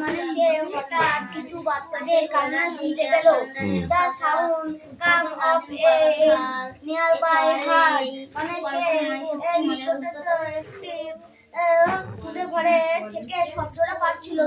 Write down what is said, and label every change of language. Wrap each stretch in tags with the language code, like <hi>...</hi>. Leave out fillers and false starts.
<bn>মানে সে হঠাৎ কিছু বাচ্চাদের কান্না শুনতে পেল।</bn> <en>The sound come of a nearby hut.</en> <bn>মানে সে একটি কুড়ে ঘরে থেকে শব্দটা পাচ্ছিল।</bn>